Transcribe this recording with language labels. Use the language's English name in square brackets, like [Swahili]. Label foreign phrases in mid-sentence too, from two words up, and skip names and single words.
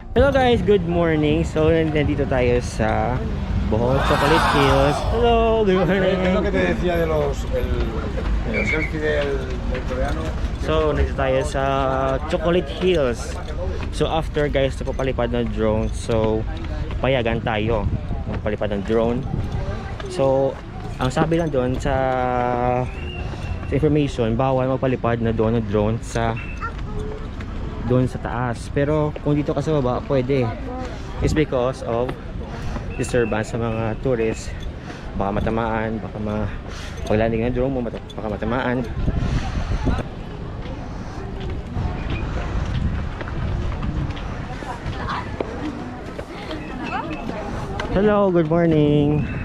[English] Hello guys, good morning. [Filipino] So nandito tayo sa Bohol Chocolate Hills. Hello, good morning. [Spanish] Es lo que te decía de el Azerti del coreano. [Filipino] So nandito tayo sa Chocolate Hills. [English] So after guys, [Filipino] napapalipad ng drone. So payagan tayo magpalipad ng drone. So ang sabi lang doon sa information, bawal magpalipad na doon ng drone doon sa taas. Pero kung dito ka sa baba, pwede. [English] It's because of disturbance [Filipino] sa mga [English] tourists. [Filipino] Baka matamaan, baka paglanding ng drone mo, baka matamaan. [English] Hello, good morning.